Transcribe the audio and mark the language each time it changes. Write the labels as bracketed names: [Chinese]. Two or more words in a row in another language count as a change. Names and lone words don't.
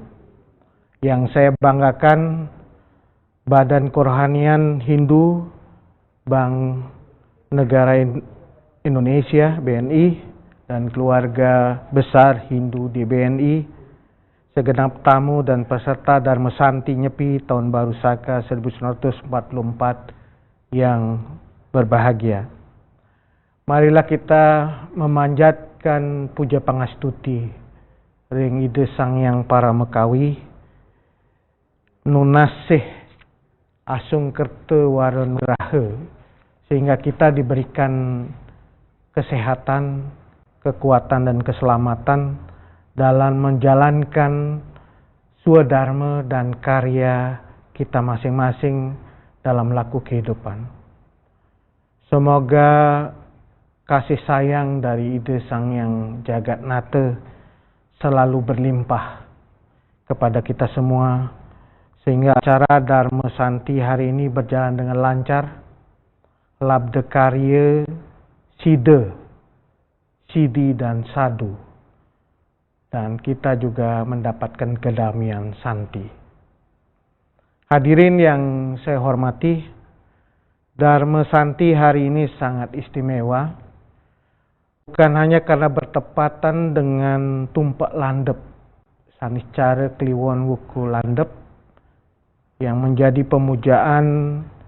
[Indonesian] Yang saya banggakan Badan Kerohanian Hindu Bank Negara Indonesia BNI dan keluarga besar Hindu di BNI, segenap tamu dan peserta Dharma Santi Nyepi Tahun Baru Saka 1944 yang berbahagia. Marilah kita memanjatkan puja [Balinese] pangastuti ring ide Sang Yang Paramekawi, nunasih asung kerte waron rahe, [Indonesian] sehingga kita diberikan kesehatan, kekuatan dan keselamatan dalam menjalankan swadharma dan karya kita masing-masing dalam laku kehidupan. Semoga kasih sayang dari ide Sang Yang Jagat Nata selalu berlimpah kepada kita semua, sehingga acara Dharma Santi hari ini berjalan dengan lancar, [Balinese] labda karya, sida, sidi [Indonesian] dan sadu, dan kita juga mendapatkan kedamaian santi. Hadirin yang saya hormati, Dharma Santi hari ini sangat istimewa, bukan hanya karena bertepatan dengan tumpak landep, Saniscara Kliwon Wuku Landep, yang menjadi pemujaan